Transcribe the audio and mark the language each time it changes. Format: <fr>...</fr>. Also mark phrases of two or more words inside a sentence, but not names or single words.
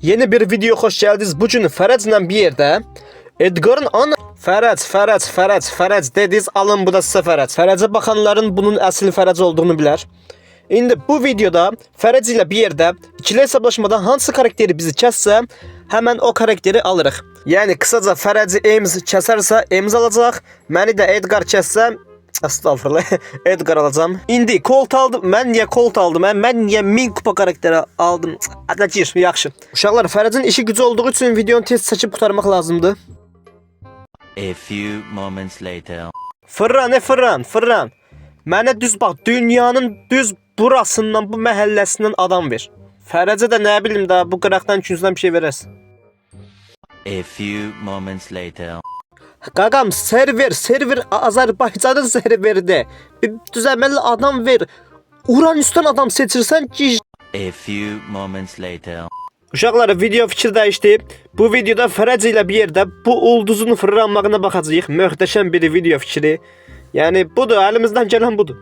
<tr>Yeni bir video hoş geldiniz.</tr> <az>Bugün Fərəclə bir yerdə Edgar'ın ana Fərəc dediniz, alın bu da sizə Fərəc. Fərəcə baxanların bunun əsl Fərəc olduğunu bilər. İndi bu videoda Fərəc ilə bir yerdə ikili hesablaşmada hansı karakteri bizi kəssə hemen o karakteri alırıq.</az> <tr>Yani kısaca</tr> <az>Fərəci Ems kəsərsə Ems alacaq, məni də Edgar kəssə estağfurullah Edgar alacağım. İndi Colt aldım.</az> <tr>Ben niye Colt aldım? Ben niye 1000 kupa karakteri aldım?</tr> <az>Hadi gir, yaxşı. Uşaqlar, Fərəcin işi gücü olduğu için videonu tez seçip kurtarmaq lazımdı.</az> <en>A few moments later.</en> <az>Fırran. Mənə düz bax, dünyanın düz burasından, bu məhəlləsindən adam ver. Fərəcə də nə bilim daha bu qıraqdan üçüncüdən bir şey verəs.</az> <en>A few moments later.</en> <az>Qaqam, server Azərbaycanın serverində bir düzəməli adam ver. Uranüsdən adam seçirsən ki.</az> <en>A few moments later.</en> <az>Uşaqlar, video fikir dəyişdi. Bu videoda Fərəc ilə bir yerdə bu ulduzun fırlanmağına baxacağıq. Möhtəşəm bir video fikri. Yəni budur, əlimizdən gələn budur.</az>